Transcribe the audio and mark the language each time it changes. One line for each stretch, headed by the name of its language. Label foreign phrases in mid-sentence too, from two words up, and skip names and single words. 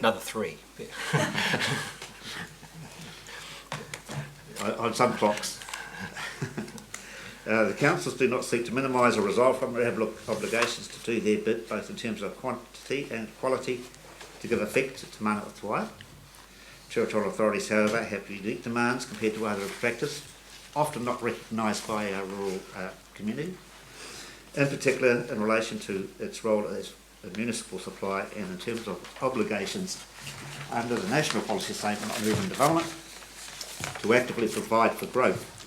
English: Another 3. On some clocks. The councils do not seek to minimise or resolve from their obligations to do their bit, both in terms of quantity and quality, to give effect to
Māori: mana o te wai.
English: Territorial authorities, however, have unique demands compared to other practice, often not recognised by our rural community, in particular in relation to its role as a municipal supply and in terms of obligations under the National Policy Statement on Urban Development to actively provide for growth.